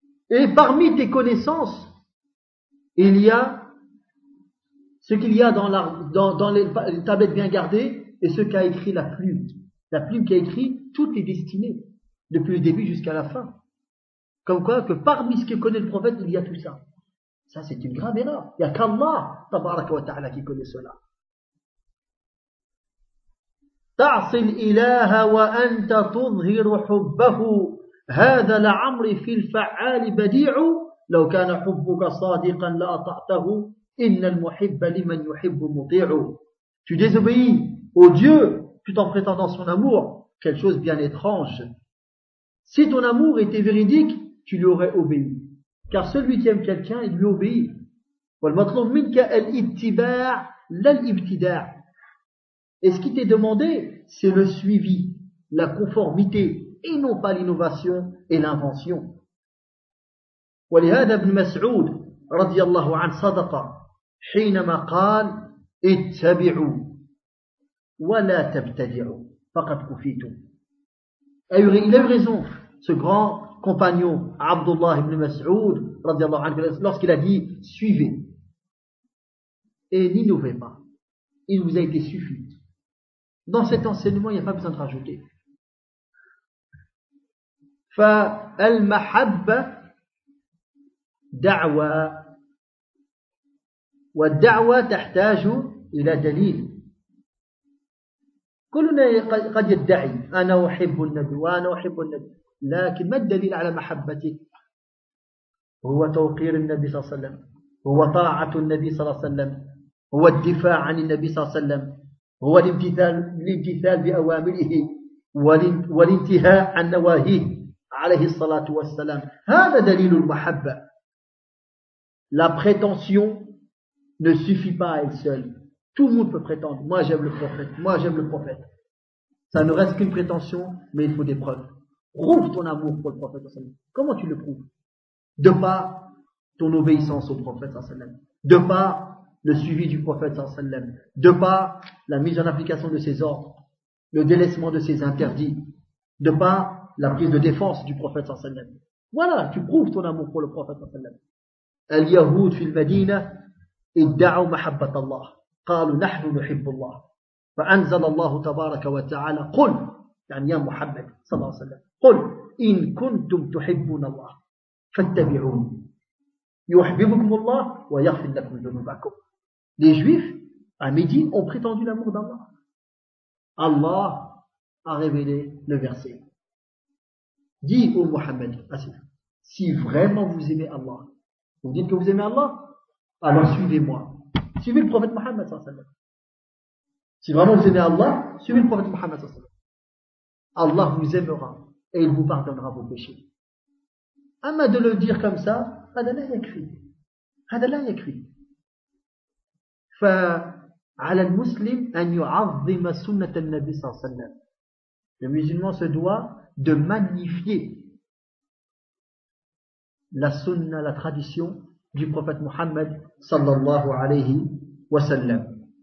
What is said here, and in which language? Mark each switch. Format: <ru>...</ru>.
<fr>Et parmi tes connaissances, il y a ce qu'il y a dans, la, dans, dans les tablettes bien gardées et ce qu'a écrit la plume. La plume qui a écrit toutes les destinées, depuis le début jusqu'à la fin. Comme quoi, que parmi ce que connaît le prophète, il y a tout ça. Ça, c'est une grave erreur. Il n'y a qu'Allah, tabaraka wa ta'ala, qui connaît cela.</fr> <ar>تعصي الإله وأنت تظهر حبه هذا لعمر في الفعال بديع لو كان حبك صادقا لأطعته إن المحب لمن يحب مطيع.</ar> <fr>Tu désobéis au Dieu tout en prétendant son amour, quelque chose bien étrange. Si ton amour était véridique, tu lui aurais obéi. Car celui qui aime quelqu'un, il lui obéit.</fr> <ar>والمطلوب منك الاتباع لا الابتداع.</ar> <fr>Et ce qui t'est demandé, c'est le suivi, la conformité, et non pas l'innovation et l'invention.</fr> <ar>ولهذا ابن مسعود رضي الله عنه صدق حينما قال اتبعوا ولا تبتدعوا فقد كفيتم.</ar> <fr>Il a eu raison, ce grand compagnon Abdullah ibn Mas'ud رضي الله عنه, lorsqu'il a dit suivez et n'innovez pas, il vous a été suffi. Dans cet enseignement, il n'y a pas besoin de rajouter.</fr> <ar>فالمحبة دعوة والدعوة تحتاج إلى دليل. كلنا قد يدعي أنا أحب النبي وأنا أحب النبي, لكن ما الدليل على محبتك؟ هو توقير النبي صلى الله عليه وسلم, هو طاعة النبي صلى الله عليه وسلم, هو الدفاع عن النبي صلى الله عليه وسلم, هو الامتثال بأوامره والانتهاء عن نواهيه عليه الصلاة والسلام. هذا دليل المحبة.</ar> <fr>La prétention ne suffit pas à elle seule. Tout le monde peut prétendre. Moi j'aime le prophète, moi j'aime le prophète. Ça ne reste qu'une prétention, mais il faut des preuves. Prouve ton amour pour le prophète. Comment tu le prouves? De par ton obéissance au prophète. De par le suivi du prophète, de par la mise en application de ses ordres, le délaissement de ses interdits, de par la prise de défense du prophète. Voilà, tu prouves ton amour pour le prophète.</fr> <ar>اليهود في المدينة ادعوا محبة الله قالوا نحن نحب الله فأنزل الله تبارك وتعالى قل, يعني يا محمد صلى الله عليه وسلم, قل إن كنتم تحبون الله فاتبعوني يحببكم الله ويغفر لكم ذنوبكم.</ar> <fr>Les juifs à Médine ont prétendu l'amour d'Allah. Allah a révélé le verset. Dis au Mohammed, si vraiment vous aimez Allah, vous dites que vous aimez Allah, alors suivez-moi. Suivez le prophète Mohammed sallallahu alayhi wa sallam. Si vraiment vous aimez Allah, suivez le prophète Mohammed sallallahu alayhi wa sallam. Allah vous aimera et il vous pardonnera vos péchés. Amma de le dire comme ça,</fr> <ar>هذا لا يكفي. هذا لا يكفي. فعلى المسلم أن يعظم سنة النبي صلى الله عليه وسلم.</ar> <fr>Le musulman se doit de magnifier la sunna, la tradition du prophète Mohammed sallallahu alayhi wa sallam.</fr>